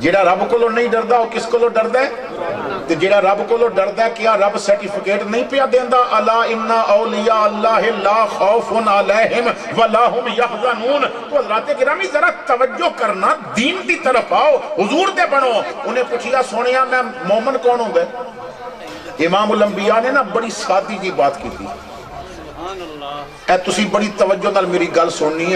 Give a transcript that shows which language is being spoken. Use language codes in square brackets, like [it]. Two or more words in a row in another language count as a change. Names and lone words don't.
[pa] جیڑا رب کو نہیں ڈردا وہ کس کو ڈردا ہے؟ تے جیڑا رب کو ڈردا ہے کیا رب سرٹیفکیٹ نہیں پیا دیندا [ar] الا ان اولیاء اللہ لا خوف علیہم ولا هم یحزنون؟ [ur] تو حضرات گرامی ذرا توجہ کرنا، [pa] دین دی طرف آؤ، حضور دے بنو۔ انہیں پوچھیا سونیا میں مومن کون ہوندا ہے؟ امام الانبیاء نے نا بڑی سادی جی بات کی تھی، اے تسی بڑی توجہ نال میری گل سننی ہے۔